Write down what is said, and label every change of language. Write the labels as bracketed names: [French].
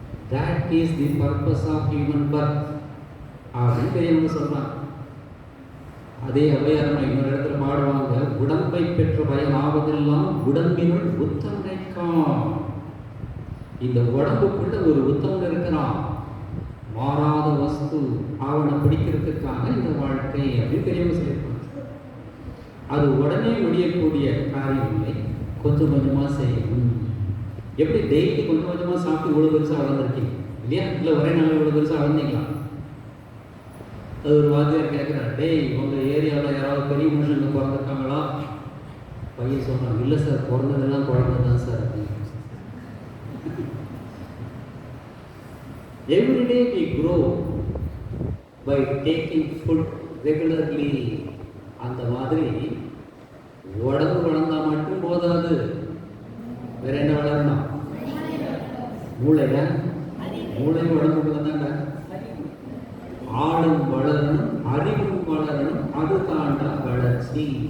[English] That is the purpose of human birth [Tamil] அப்படின்னு பெரியவங்க சொல்றாங்க. அதே அவையாரமா இன்னொரு இடத்துல பாடுவாங்க, உடம்பை பெற்ற பயம் ஆவதெல்லாம் உடம்பினுள் உத்தமனைக்கான். இந்த உடம்புக்குள்ள ஒரு உத்தமன் இருக்கிறான், மாறாத வஸ்து, அவனை பிடிக்கிறதுக்காக இந்த வாழ்க்கை அப்படின்னு பெரியவங்க சொல்லியிருப்பாங்க. அது உடனே முடியக்கூடிய காரியம் இல்லை, கொஞ்சம் கொஞ்சமாக செய்யணும். எப்படி டெய்லி கொஞ்சம் கொஞ்சமாக சாப்பிட்டு இவ்வளோ பெருசாக வளர்ந்துருக்கீங்க இல்லையா? இல்லை ஒரே நாள் இவ்வளோ பெருசாக வளர்ந்தீங்களா? அது ஒரு வாத்தியார் கேட்குறாரு, டேய் உங்கள் ஏரியாவில் யாராவது பெரிய மனுஷங்க பிறந்திருக்காங்களா? பையன் சொல்கிறாங்க, இல்லை சார், பிறந்ததெல்லாம் குழந்தை தான் sir. [English] Every day we grow by taking food regularly. [Tamil] அந்த மாதிரி உடம்பு வளர்ந்தா மட்டும் போதாது, வேற என்ன வளரணும்? மூளையில, மூளை உடம்புக்குள்ள தாங்க. ஆளும் வளரணும், அறிவும் வளரணும், அது தாண்டா வளர்ச்சி.